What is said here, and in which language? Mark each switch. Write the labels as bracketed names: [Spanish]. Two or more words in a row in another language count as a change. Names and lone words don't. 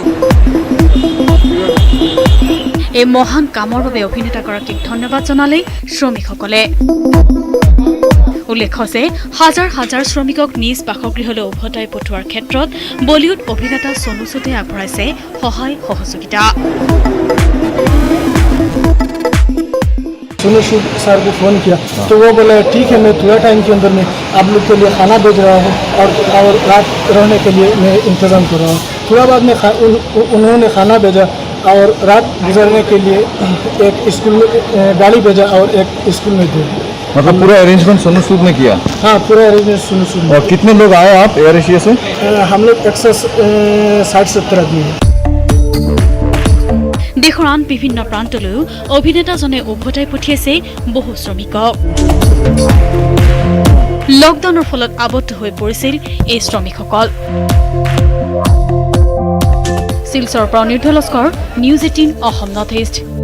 [Assamese] এই মহান কামৰ বাবে অভিনেতাগৰাকীক ধন্যবাদ জনালে শ্ৰমিকসকলে। উল্লেখ্য যে হাজাৰ হাজাৰ শ্ৰমিকক নিজ বাসগৃহলৈ উভতাই পঠোৱাৰ ক্ষেত্ৰত বলিউড অভিনেতা সোনু সুদে আগবঢ়াইছে সহায় সহযোগিতা। [Hindi] सोनू सूद सर को फ़ोन किया तो वो बोले ठीक है, मैं थोड़ा टाइम के अंदर में आप लोग के लिए खाना भेज रहा हूँ और रात रहने के लिए मैं इंतज़ाम कर रहा हूँ। थोड़ा बाद में उन्होंने खाना भेजा और रात गुजरने के लिए एक स्कूल गाड़ी भेजा और एक स्कूल में दे। मतलब पूरा अरेंजमेंट सोनू सूद ने किया? हाँ, पूरा अरेंजमेंट सोनू सूद। और कितने लोग आए आप एयर एशिया से? हम लोग 160-70 आदमी हैं। [Assamese] দেশৰ আন বিভিন্ন প্ৰান্তলৈও অভিনেতাজনে উভতাই পঠিয়াইছে বহু শ্ৰমিকক। লকডাউনৰ ফলত আবদ্ধ হৈ পৰিছিল এই শ্ৰমিকসকল। শিলচৰৰ পৰা নিৰ্ধল লস্কৰ, নিউজ 18 অসম নৰ্থ ইষ্ট।